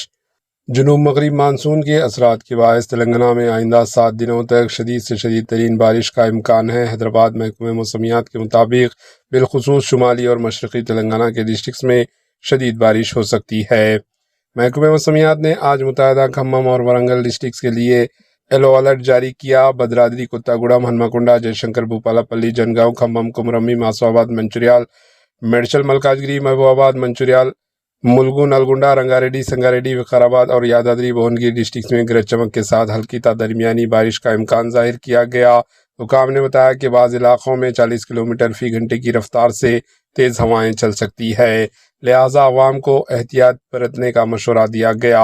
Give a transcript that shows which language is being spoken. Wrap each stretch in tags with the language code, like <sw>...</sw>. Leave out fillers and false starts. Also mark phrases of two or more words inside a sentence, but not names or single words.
<ur>جنوب مغرب مانسون کے اثرات کے باعث تلنگانہ میں آئندہ 7 دنوں تک شدید سے شدید ترین بارش کا امکان ہے۔ حیدرآباد محکمہ موسمیات کے مطابق بالخصوص شمالی اور مشرقی تلنگانہ کے ڈسٹرکٹس میں شدید بارش ہو سکتی ہے۔ محکمہ موسمیات نے آج متحدہ کھمم اور ورنگل ڈسٹرکٹس کے لیے</ur> <en>yellow alert</en> <ur>جاری کیا۔ بھدرادری، کوتاگوڑم، ہنمکنڈا، جے شنکر، بھوپالا پلی، جنگاؤں، کھمم، کمرمی، ماسوآباد، منچریال، میڈچل، ملکاجگری، محبوب آباد، منچریال، ملگو، نلگنڈا، رنگاریڈی، سنگاریڈی، وقار اور یادادری بھونگیر ڈسٹرکٹس میں گرج چمک کے ساتھ ہلکی تا درمیانی بارش کا امکان ظاہر کیا گیا۔ حکام نے بتایا کہ بعض علاقوں میں 40 کلومیٹر فی گھنٹے کی رفتار سے تیز ہوائیں چل سکتی ہے، لہٰذا عوام کو احتیاط برتنے کا مشورہ دیا گیا۔</ur>